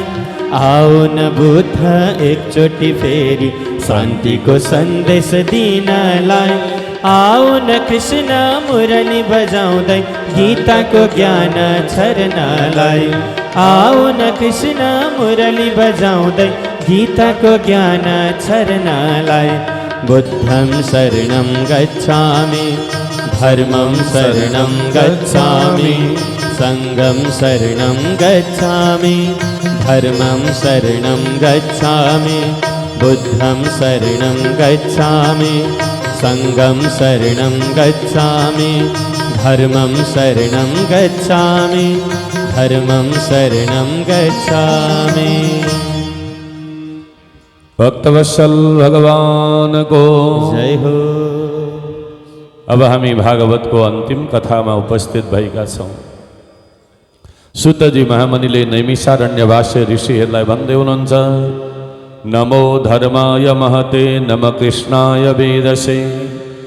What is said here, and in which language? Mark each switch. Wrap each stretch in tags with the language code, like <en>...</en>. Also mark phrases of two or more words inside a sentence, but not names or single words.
<ne>आओ न बुद्ध एकचोटि फेरि शान्तिको सन्देश दिनलाई। आओ न कृष्ण मुरली बजाउँदै गीताको ज्ञान छर्नलाई। आओ न कृष्ण मुरली बजाउँदै गीताको ज्ञान छर्नलाई।</ne> <pi>बुद्धं शरणं गच्छामि, धर्मं शरणं गच्छामि, सङ्गं शरणं गच्छामि, धर्मं शरणं गच्छामि। बुद्धं शरणं गच्छामि, सङ्गं शरणं गच्छामि, धर्मं शरणं गच्छामि, धर्मं शरणं गच्छामि।</pi> <ne>भक्तवत्सल भगवान को जय हो। अब हामी भागवतको अन्तिम कथामा उपस्थित भएका छौँ। सुतजी महामुनिले नैमिषारण्यवासी ऋषिहरूलाई भन्दै हुनुहुन्छ,</ne> <sa>नमो धर्माय महते नम कृष्णाय वेदसे</sa>